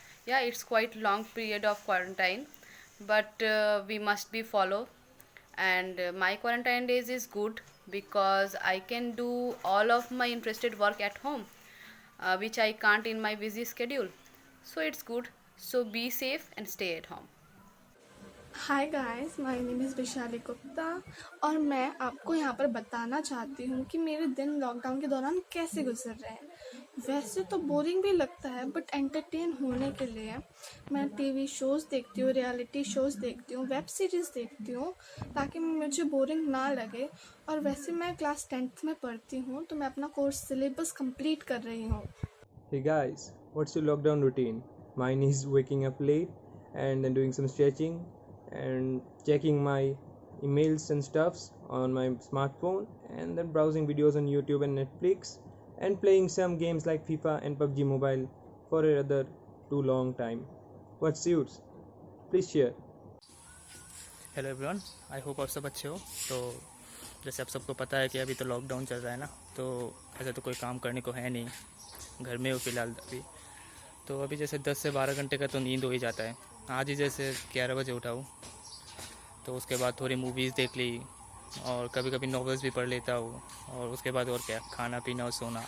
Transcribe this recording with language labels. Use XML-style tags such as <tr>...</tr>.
<en>Yeah, it's quite long period of quarantine, but we must be follow. And my quarantine days is good because I can do all of my interested work at home, which I can't in my busy schedule. So it's good. So be safe and stay at home. Hi guys, my name is</en> <hi>Vaishali Gupta और मैं आपको यहाँ पर बताना चाहती हूँ कि मेरे दिन लॉकडाउन के दौरान कैसे गुजर रहे हैं। वैसे तो बोरिंग भी लगता है, बट एंटरटेन होने के लिए मैं टीवी शोज़ देखती हूँ, रियलिटी शोज़ देखती हूँ, वेब सीरीज़ देखती हूँ, ताकि मुझे बोरिंग ना लगे। और वैसे मैं क्लास 10th में पढ़ती हूँ, तो मैं अपना कोर्स सिलेबस कंप्लीट कर रही हूँ।</hi> <en>Hey guys, what's your lockdown routine? Mine is waking up late and then doing some stretching and checking my emails and stuffs on my smartphone, and then browsing videos on YouTube and Netflix, and playing some games like FIFA and PUBG Mobile for another too long time. What's yours? Please share. Hello everyone, I hope</en> <hi>आप सब अच्छे हो। तो जैसे आप सबको पता है कि अभी तो लॉकडाउन चल रहा है ना, तो ऐसा तो कोई काम करने को है नहीं, घर में हो फिलहाल अभी। तो अभी जैसे 10 से 12 घंटे का तो नींद हो ही जाता है। आज ही जैसे 11 बजे उठा हूँ, तो उसके बाद थोड़ी मूवीज़ देख ली और कभी कभी नॉवेल्स भी पढ़ लेता हूँ, और उसके बाद और क्या, खाना पीना और सोना।</hi>